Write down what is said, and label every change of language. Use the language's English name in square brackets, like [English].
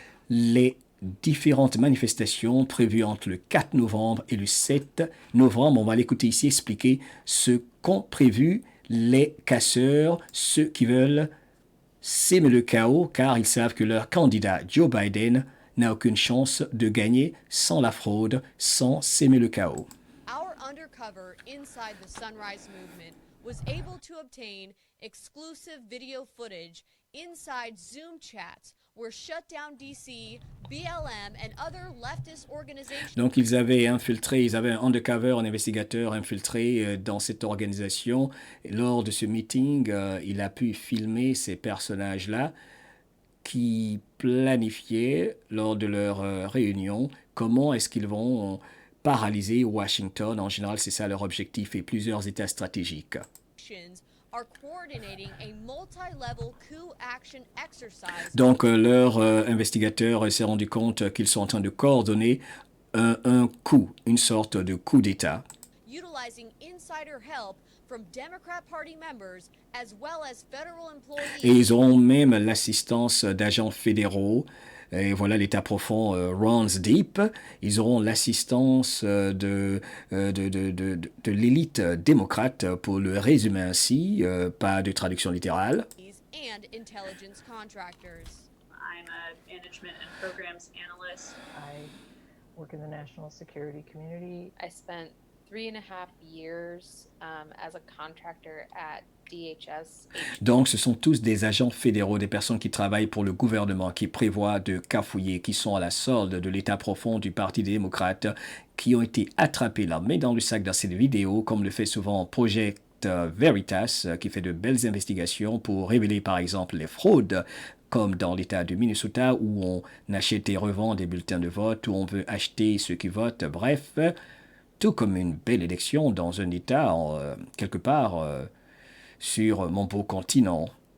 [French] les différentes manifestations prévues entre le 4 novembre et le 7 novembre. On va l'écouter ici expliquer ce qu'ont prévu les casseurs, ceux qui veulent s'aimer le chaos car ils savent que leur candidat Joe Biden n'a aucune chance de gagner sans la fraude, sans s'aimer le chaos. [English] Our undercover inside the Sunrise Movement was able to obtain exclusive video footage inside Zoom chats where Shutdown DC, BLM, and other leftist organizations. [French] Donc ils avaient infiltré, ils avaient un undercover, un investigateur infiltré dans cette organisation. Et lors de ce meeting, il a pu filmer ces personnages-là qui planifiaient lors de leur réunion comment est-ce qu'ils vont paralyser Washington. En général, c'est ça leur objectif et plusieurs états stratégiques. [English] Are coordinating a multi-level coup action exercise. [French] Donc, leur investigateur s'est rendu compte qu'ils sont en train de coordonner un coup, une sorte de coup d'État. [English] Utilizing insider help from Democrat Party members as well as federal employees. [French] Et ils auront même l'assistance d'agents fédéraux. Et voilà, l'État profond [English] runs deep. [French] Ils auront l'assistance de l'élite démocrate, pour le résumer ainsi, pas de traduction littérale. [English] And intelligence contractors. I'm a management and programs analyst. I work in the national security community. I spent 3.5 years as a contractor at DHS. [French] Donc, ce sont tous des agents fédéraux, des personnes qui travaillent pour le gouvernement, qui prévoient de cafouiller, qui sont à la solde de l'État profond du Parti des démocrates, qui ont été attrapés la main dans le sac dans cette vidéo, comme le fait souvent Project Veritas, qui fait de belles investigations pour révéler par exemple les fraudes, comme dans l'État du Minnesota, où on achète et revend des bulletins de vote, où on veut acheter ceux qui votent, bref, tout comme une belle élection dans un État, quelque part, sur mon beau continent.